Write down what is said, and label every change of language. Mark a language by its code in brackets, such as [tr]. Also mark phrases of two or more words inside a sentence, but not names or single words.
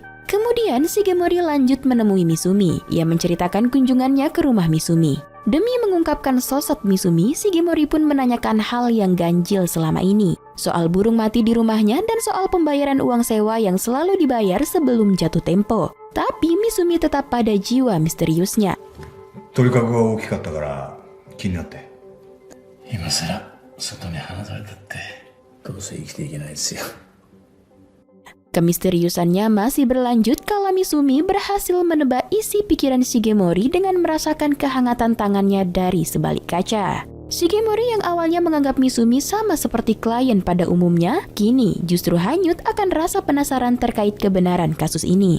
[id] Kemudian Shigemori lanjut menemui Misumi. Ia menceritakan kunjungannya ke rumah Misumi. Demi mengungkapkan sosok Misumi, Shigemori pun menanyakan hal yang ganjil selama ini. Soal burung mati di rumahnya dan soal pembayaran uang sewa yang selalu dibayar sebelum jatuh tempo. Tapi Misumi tetap pada jiwa misteriusnya. [ja] 鳥かごが大きかったから気になって。今さら外に放たれたってどうせ生きていけないですよ。 [id] Kemisteriusannya masih berlanjut kala Misumi berhasil menebak isi pikiran Shigemori dengan merasakan kehangatan tangannya dari sebalik kaca. Shigemori yang awalnya menganggap Misumi sama seperti klien pada umumnya, kini justru hanyut akan rasa penasaran terkait kebenaran kasus ini.